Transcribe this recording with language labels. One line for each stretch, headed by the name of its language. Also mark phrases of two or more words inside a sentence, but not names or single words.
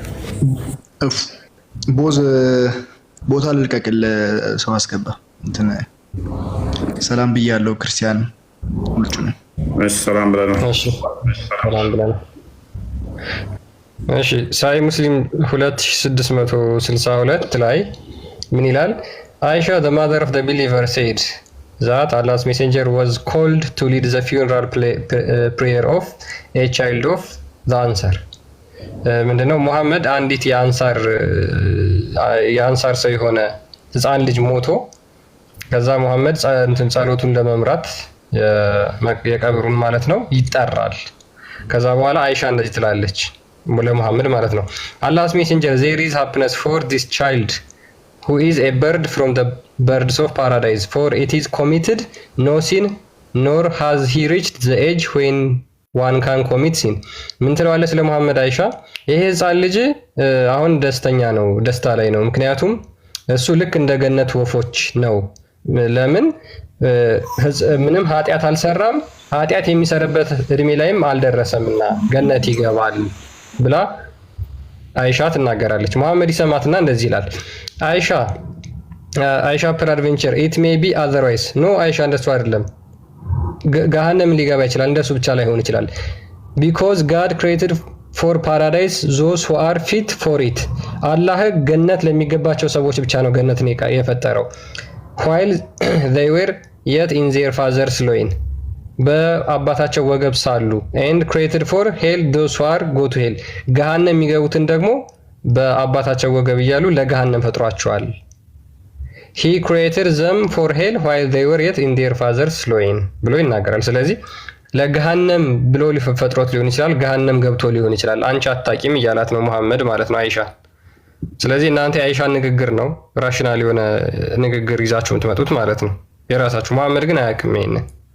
Amharic: ቦዝ ቦታ ልልቀቅል። ሰው አስገባ። እንትን ሰላም ብያለሁ። ክርስቲያን ሁሉ ነው። እሺ ሰላም ብለናል። እሺ ሰላም ብለናል። እሺ ሳይ ሙስሊም 2662 ላይ ምን ይላል?
English: አይሻ the mother of the believer said that Allah's messenger was called to lead the funeral prayer of a child of the Ansar.
Amharic: ምንድነው? ሙሐመድ አንዲት የአንሳር ሰው የሆነ ህፃን ልጅ ሞቶ ከዛ ሙሐመድ ጸሎቱን ለመምራት የቀብሩን ማለት ነው ይጠራል። ከዛ በኋላ አይሻ እንደዚህ ትላለች ለሙሐመድ ማለት ነው፣
English: Allah's messenger, there is happiness for this child who is a bird from the birds of paradise, for it is committed no sin, nor has he reached the age when one can commit sin
Amharic: ምን ትለዋለች ስለ መሐመድ አይሻ? ይሄ ህፃን ልጅ አሁን ደስተኛ ነው፣ ደስታ ላይ ነው። ምክንያቱም እሱ ልክ እንደ ገነት ወፎች ነው። ለምን ምንም ኃጢአት አልሰራም፣ ኃጢአት የሚሰራበት እድሜ ላይም አልደረሰምና ገነት ይገባል ብላ አይሻ ትናገራለች። መሐመድ ይሰማትና እንደዚህ ይላል። አይሻ
English: peradventure it may be otherwise no
Amharic: አይሻ እንደሱ አይደለም፣ ገሃነም ሊገባ ይችላል፣ እንደሱ ብቻ ላይሆን ይችላል።
English: because God created for paradise those who are fit for it
Amharic: አላህ ገነት ለሚገባቸው ሰዎች ብቻ ነው ገነትን የፈጠረው።
English: while they were yet in their father's loin
Amharic: በአባታቸው ወገብ ሳሉ
English: and created for hell those who are go to hell
Amharic: ገሃነም የሚገቡትን ደግሞ በአባታቸው ወገብ እያሉ ለገሃነም ፈጥሯቸዋል።
English: he created them for hell while they were yet in their father's loin
Amharic: ብሎ ይናገራል። ስለዚህ ለገሃነም ብሎ ሊፈጥሮት ሊሆን ይችላል፣ ገሃነም ገብቶ ሊሆን ይችላል። አንቺ አታቂም እያላት ነው መሐመድ ማለት ነው አይሻ። ስለዚህ እናንተ የአይሻን ንግግር ነው ራሽናል የሆነ ንግግር ይዛችሁ የምትመጡት ማለት ነው የራሳችሁ። መሐመድ ግን አያውቅም ይሄንን።